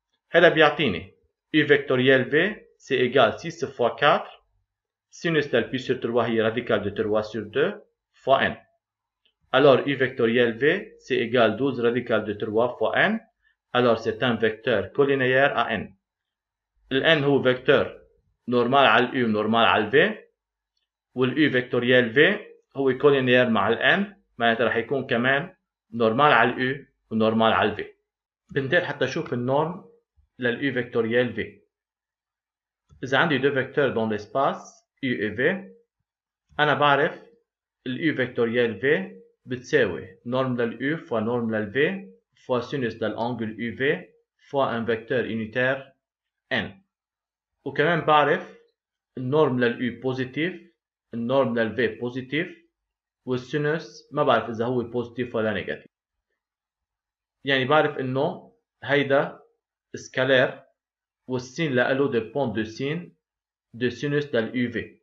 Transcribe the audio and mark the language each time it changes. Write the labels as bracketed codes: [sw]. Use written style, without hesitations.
[ar] هذا بيعطيني [fr] U vectoriel V c'est égal 6 fois 4 sinus de pi sur 3 هي radical de 3 sur 2 fois n. Alors U vectoriel V c'est égal 12 radical de 3 fois n. Alors c'est un vecteur collinéaire à n. Le n [ar] هو [fr] vecteur normal على U normal على V. [ar] والU vectoriel V هو collinéaire مع ال n معناتها رح يكون كمان [fr] normal على U [ar] ونورمال على V. بنتقل حتى اشوف النورم للU vectoriel V. إذا عندي [fr] deux vecteurs dans l'espace U et V [ar] أنا بعرف الU vectoriel V بتساوي [fr] norme للU fois norme للV fois sinus للangle UV fois un vecteur unitaire N. [ar] وكمان بعرف النورم للU بوزيتيف النورم للV بوزيتيف والسينوس ما بعرف إذا هو بوزيتيف ولا نيجاتيف. يعني بعرف إنه هيدا سكالير والسين لألو ديبون دو سين دو سينوس للU V.